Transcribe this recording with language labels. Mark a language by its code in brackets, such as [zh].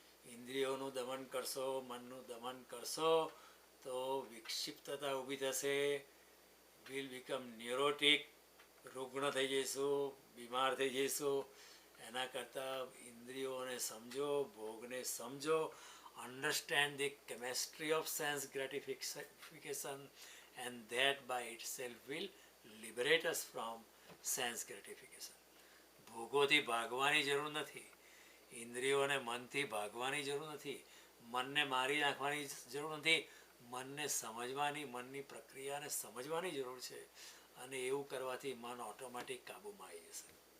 [gu] ઇન્દ્રિયોનું દમન કરશો, મનનું દમન કરશો તો વિક્ષિપ્તતા ઊભી થશે, [en] will become neurotic, [gu] રૂગ્ણ થઈ જઈશું, બીમાર થઈ જઈશું. એના કરતાં ઇન્દ્રિયોને સમજો, ભોગને સમજો. [en] Understand the chemistry of sense gratification, and that by itself will liberate us from sense gratification. [gu] ભોગોથી ભાગવાની જરૂર નથી, ઇન્દ્રિયોને મનથી ભાગવાની જરૂર નથી, મનને મારી નાખવાની જરૂર નથી. મનને સમજવાની, મનની પ્રક્રિયાને સમજવાની જરૂર છે, અને એવું કરવાથી મન ઓટોમેટિક કાબૂમાં આવી જશે.